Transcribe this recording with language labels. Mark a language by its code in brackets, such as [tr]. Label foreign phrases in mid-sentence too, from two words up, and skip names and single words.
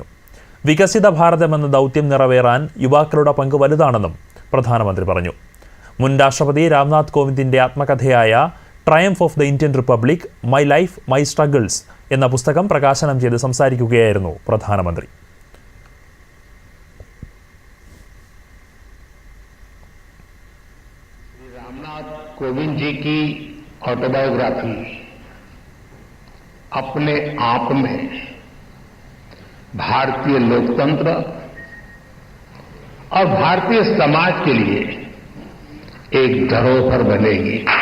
[ml] വികസിത ഭാരതം എന്ന ദൗത്യം നിറവേറാൻ യുവാക്കളുടെ പങ്ക് വലുതാണെന്നും പ്രധാനമന്ത്രി പറഞ്ഞു. മുൻ രാഷ്ട്രപതി രാംനാഥ് കോവിന്ദിന്റെ ആത്മകഥയായ ട്രയംഫ് ഓഫ് ദ ഇന്ത്യൻ റിപ്പബ്ലിക്, മൈ ലൈഫ് മൈ സ്ട്രഗിൾസ് എന്ന പുസ്തകം പ്രകാശനം ചെയ്ത് സംസാരിക്കുകയായിരുന്നു പ്രധാനമന്ത്രി. [hi] रामनाथ कोविंद जी की ऑटोबायोग्राफी अपने आप में भारतीय लोकतंत्र और भारतीय समाज के लिए एक धरोहर बनेगी.